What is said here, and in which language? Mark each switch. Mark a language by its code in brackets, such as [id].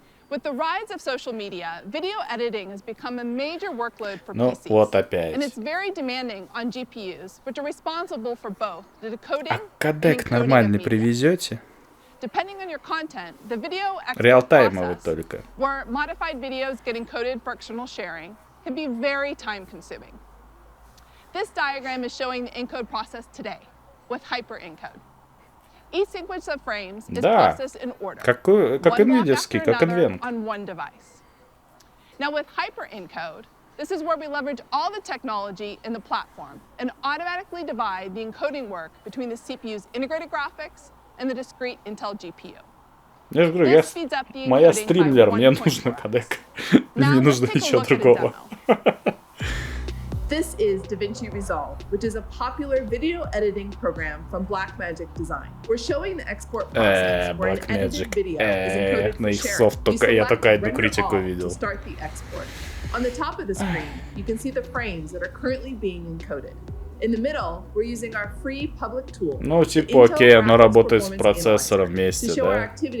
[en] With the rise of social media, video editing has become a major workload for PCs. [ru] Вот опять. [en] And it's very demanding on GPUs, which are responsible for both the decoding and [ru] кодек нормальный привезете? [en] Depending on your content, the video [ru] реалтаймовый только. [en] Where modified videos get encoded for external sharing can be very time-consuming. This diagram is showing the encode process today with hyperencode. Each sequence of frames is processed in order. [ru] Как NVIDIA-ский, как Invent. [en] On one device. Now with hyperencode, this is where we leverage all the technology in the platform and automatically divide the encoding work between the CPU's integrated graphics and the discrete Intel GPU. [ru] Я же говорю, моя стримлер, мне нужен кодек. Мне не нужно ничего другого. [en] This is DaVinci Resolve, which is a popular video editing program from Blackmagic Design. We're showing the export process where an edited video is encoded for sharing. You select render all to start the export. On the top of the screen, you can see the frames that are currently being encoded. In the middle, we're using our free public tool. [ru] Ну, типа, окей, оно работает с процессором вместе, да?